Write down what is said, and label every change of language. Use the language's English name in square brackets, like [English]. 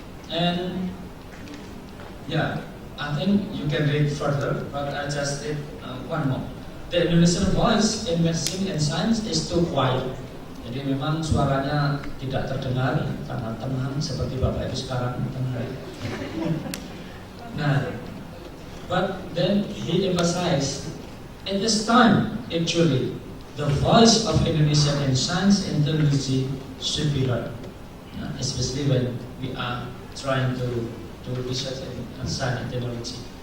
[English] And yeah, I think you can read further, but I just did one more. The Indonesian voice in medicine and science is too quiet. [Indonesian] Jadi memang suaranya tidak terdengar karena tenang seperti Bapak Ibu sekarang tenang. [English] Nah, but then he emphasized, at this time actually the voice of Indonesian in science and technology should be heard, especially when we are trying to do research in science and technology.